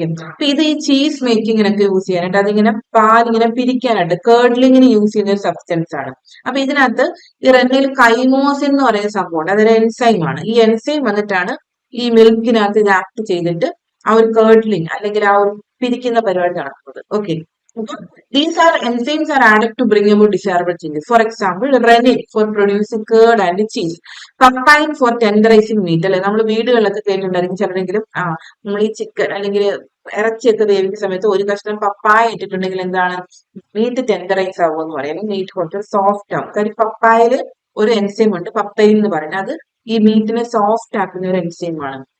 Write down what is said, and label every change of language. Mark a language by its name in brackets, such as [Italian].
[Malayalam] അപ്പൊ ഇത് ഈ ചീസ് മേക്കിങ്ങിനൊക്കെ യൂസ് ചെയ്യാനായിട്ട്, അതിങ്ങനെ പാലിങ്ങനെ പിരിക്കാനായിട്ട് കേർഡ്ലിങ്ങിന് യൂസ് ചെയ്യുന്ന ഒരു സബ്സ്റ്റൻസ് ആണ്. അപ്പൊ ഇതിനകത്ത് ഈ റെന്നയിൽ കൈമോസിൻ എന്ന് പറയുന്ന സംഭവമുണ്ട്, അതൊരു എൻസൈം ആണ്. ഈ എൻസൈം വന്നിട്ടാണ് ഈ മിൽക്കിനകത്ത് ഇത് ആക്ട് ചെയ്തിട്ട് ആ ഒരു കേർഡ്ലിങ് അല്ലെങ്കിൽ ആ ഒരു പിരിക്കുന്ന പരിപാടി നടക്കുന്നത്. Okay. [English] These are enzymes are added to bring about desirable changes. For example, rennet for producing curd and cheese. Papain for tenderizing meat. [Malayalam] അല്ലെ, നമ്മൾ വീടുകളിലൊക്കെ കേട്ടിട്ടുണ്ടായിരിക്കും ചിലരെങ്കിലും നമ്മൾ ഈ ചിക്കൻ അല്ലെങ്കിൽ ഇറച്ചിയൊക്കെ വേവിക്കുന്ന സമയത്ത് ഒരു കഷ്ണം പപ്പായ ഇട്ടിട്ടുണ്ടെങ്കിൽ എന്താണ് മീറ്റ് ടെൻഡറൈസ് ആവും എന്ന് പറയാം, മീറ്റ് കുറച്ച് സോഫ്റ്റ് ആവും. കാര്യം പപ്പായയില് ഒരു എൻസൈം ഉണ്ട്, പപ്പൈൻ എന്ന് പറയുന്നത്, അത് ഈ മീറ്റിനെ സോഫ്റ്റ് ആക്കുന്ന ഒരു എൻസൈം ആണ്.